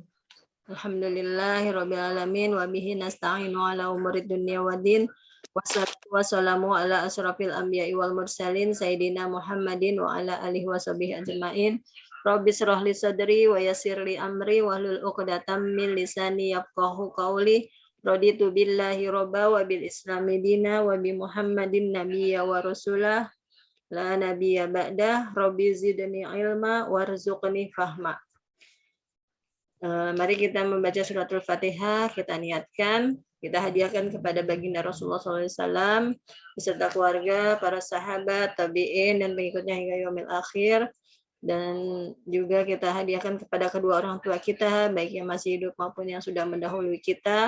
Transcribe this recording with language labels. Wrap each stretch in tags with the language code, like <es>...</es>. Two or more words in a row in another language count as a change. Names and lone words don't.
<ar>الحمد لله رب العالمين وبه نستعين على أمور الدنيا والدين. والصلاة والسلام على أشرف الأنبياء والمرسلين سيدنا محمد وعلى آله وصحبه أجمعين. رب اشرح لي صدري ويسر لي أمري واحلل عقدة من لساني يفقهوا قولي. رضيت بالله ربا وبالإسلام دينا وبمحمد نبيا ورسولا لا نبي بعده. رب زدني علما وارزقني فهما.</ar> <id>Mari kita membaca suratul Fatihah, kita niatkan, kita hadiahkan kepada baginda Rasulullah SAW, beserta keluarga, para sahabat, tabi'in, dan pengikutnya hingga</id> <ar>يوم الآخر.</ar> <id>Dan juga kita hadiahkan kepada kedua orang tua kita, baik yang masih hidup maupun yang sudah mendahului kita.</id>